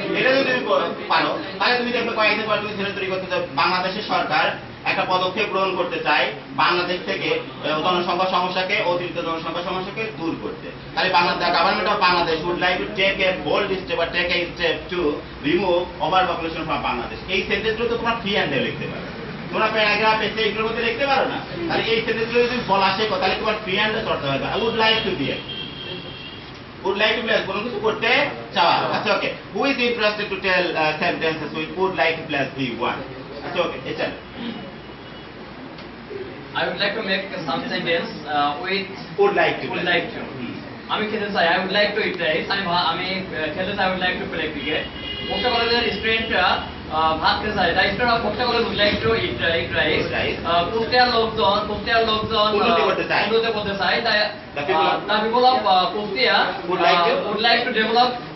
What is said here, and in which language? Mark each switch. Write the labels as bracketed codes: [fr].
[bn] এটা যদি তুমি পারো, তাহলে তুমি দেখবে কয়েকদিন পর তুমি সেন্টেন্স তৈরি করতে চাও, বাংলাদেশের সরকার একটা পদক্ষেপ গ্রহণ করতে চাই বাংলাদেশ থেকে জনসংখ্যা সমস্যাকে, অতিরিক্ত জনসংখ্যা সমস্যাকে দূর করতে। [en] তাহলে government of Bangladesh would like to take a bold step or take a step to remove overpopulation from Bangladesh। [bn] এই সেন্টেন্সগুলো তো তোমরা ফ্রি হ্যান্ডে লিখতে পারো। তোমরা প্যারাগ্রাফ এসে এগুলোর মধ্যে লিখতে পারো না। তাহলে এই সেন্টেন্সগুলো যদি বলা শেখো তাহলে তোমার ফ্রি হ্যান্ডে চর্চা হবে। [en] I would like to [bn] দিয়ে [en] would like to plus [bn] কোনো কিছু করতে চাওয়া। [en] আচ্ছা okay, who is interested to tell sentences with would like to plus v1? [bn] আচ্ছা ওকে, এটা [en] I would like to make some sentence with would like to would like to. [bn] আমি খেলতে চাই, [en] I would like to eat rice. আমি খেলতে চাই, I would like to play cricket. [bn] ভোক্তা কলেজের স্টুডেন্টরা ভাত খেতে চায়, তাই [en] Student of Bhokta college would like to eat rice. [bn] কুষ্টিয়ার লোকজন উন্নতি করতে চায়, তাই [en] the people of Kushtia would like to develop.